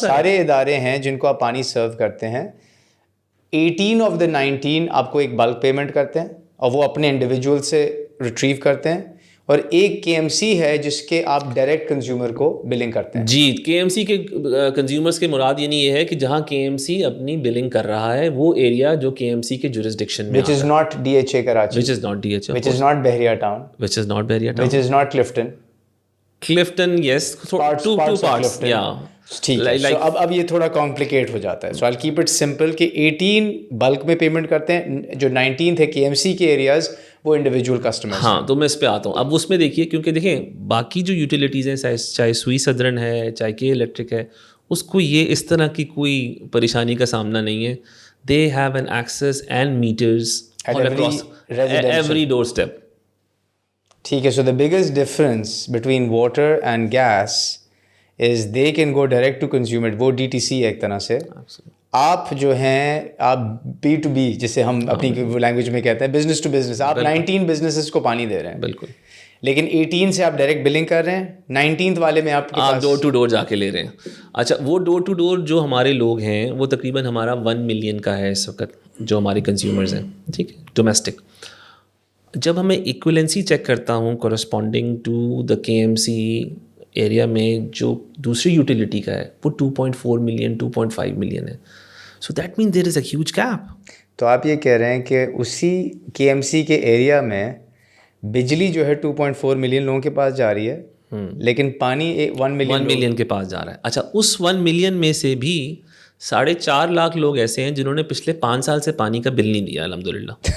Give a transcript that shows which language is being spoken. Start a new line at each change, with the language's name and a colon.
Urdu: سارے ادارے ہیں جن کو آپ پانی سرو کرتے ہیں. 18 آف دا 19 آپ کو ایک بلک پیمنٹ کرتے ہیں اور وہ اپنے انڈیویجول سے ریٹریو کرتے ہیں, اور ایک کے ایم سی ہے جس کے آپ ڈائریکٹ کنزیومر کو بلنگ کرتے ہیں. جی, کے ایم سی کے کنزیومرس کے مراد یعنی یہ ہے کہ جہاں کے ایم سی اپنی بلنگ کر رہا ہے وہ ایریا جو کے ایم سی کے جورسڈکشن میں,
English: which is not DHA Karachi, which is not DHA, which is not Bahria town, which is not Bahria Town, which is not Clifton, yes, two parts, yeah.
Urdu: ٹھیک ہے. اب یہ تھوڑا کمپلیکیٹ ہو جاتا ہے.
English: so I keep it simple
Urdu: کہ 18 بلک میں پیمنٹ کرتے ہیں, جو 19 تھے کے ایم سی کے ایریاز وہ انڈیویجول کسٹمر. ہاں, تو میں اس پہ آتا ہوں. اب اس میں دیکھیے, کیونکہ دیکھیں باقی جو یوٹیلیٹیز ہیں, چاہے سوئی سدرن ہے, چاہے کے الیکٹرک ہے, اس کو یہ اس طرح کی کوئی پریشانی کا سامنا نہیں ہے.
English: They have an access and meters across every doorstep.
Urdu: ٹھیک ہے.
English: So the biggest difference between water and gas is they can go direct to consumer.
Urdu: وہ ڈی ٹی سی ہے ایک طرح سے. آپ جو ہیں, آپ بی ٹو بی جسے ہم اپنی لینگویج میں کہتے ہیں, بزنس ٹو بزنس, آپ 19 بزنسز کو پانی دے رہے ہیں. بالکل. لیکن 18 سے آپ ڈائریکٹ بلنگ کر رہے ہیں, 19th والے میں آپ ڈور ٹو ڈور جا کے لے رہے ہیں. اچھا, وہ ڈور ٹو ڈور جو ہمارے لوگ ہیں وہ تقریباً ہمارا 1 ملین کا ہے اس وقت, جو ہمارے کنزیومرز ہیں, ٹھیک ہے, ڈومیسٹک. جب ہمیں ایکویلنسی چیک کرتا ہوں کورسپونڈنگ ٹو دا کے ایم سی ایریا میں جو دوسری یوٹیلیٹی کا ہے, وہ 2.4 ملین 2.5 ملین ہے.
English: So that mean there is a huge gap.
Urdu: تو آپ یہ کہہ رہے ہیں کہ اسی کے ایم سی کے ایریا میں بجلی جو ہے 2.4 ملین لوگوں کے پاس جا رہی ہے, لیکن پانی 1 ملین کے پاس جا رہا ہے. اچھا, اس 1 ملین میں سے بھی 4.5 لاکھ لوگ ایسے ہیں جنہوں نے پچھلے 5 سال سے پانی کا بل نہیں دیا الحمد للہ.